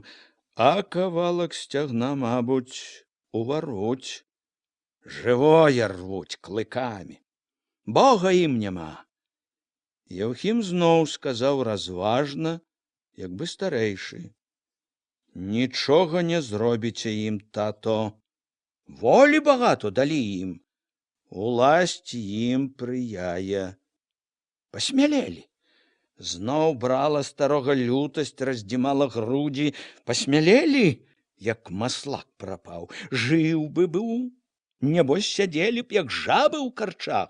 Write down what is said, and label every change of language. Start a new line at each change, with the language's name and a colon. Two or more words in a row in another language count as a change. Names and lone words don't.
Belarusian: «А кавалак сцягна, мабуць, уваруць. Жывое рвуць клыкамі. Бога ім няма». Яўхім зноў сказаў разважна, як бы старэйшы: «Нічога не зробіце ім, тато. Волі багато далі ім. Уласць ім прыяе». Пасмялелі. Зноў брала старога лютасць, раздзімала грудзі. Пасмялелі як маслак прапаў. Жыў бы быў, нябось сядзелі б, як жабы ў карчах.